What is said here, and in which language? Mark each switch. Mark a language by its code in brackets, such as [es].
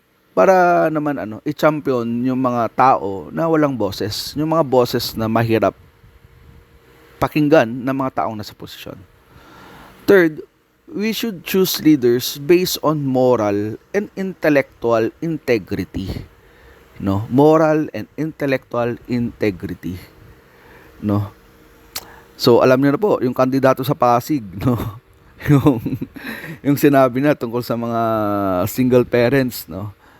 [tl] para naman i-champion yung mga tao na walang boses, yung mga boses na mahirap pakinggan ng mga taong nasa posisyon. [en] Third, we should choose leaders based on moral and intellectual integrity. No, moral and intellectual integrity. [tl] No. So alam niyo na po, yung kandidato sa Pasig, no. yung yung sinabi na tungkol sa mga single parents, no.